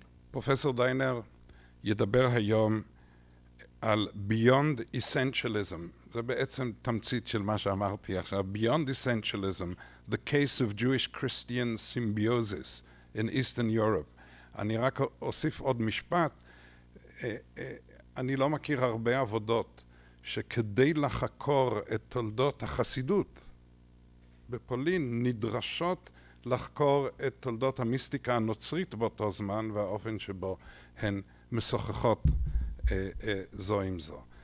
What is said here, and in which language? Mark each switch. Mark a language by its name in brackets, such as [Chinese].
[Hebrew] פרופסור דיינר ידבר היום על Beyond Essentialism. זה בעצם תמצית של מה שאמרתי עכשיו. [English] Beyond Essentialism, the case of Jewish-Christian Symbiosis in Eastern Europe. [Hebrew] אני רק אוסיף עוד משפט. אני לא מכיר הרבה עבודות שכדי לחקור את תולדות החסידות בפולין נדרשות לחקור את תולדות המיסטיקה הנוצרית באותו זמן והאופן שבו הן משוחחות זו עם זו.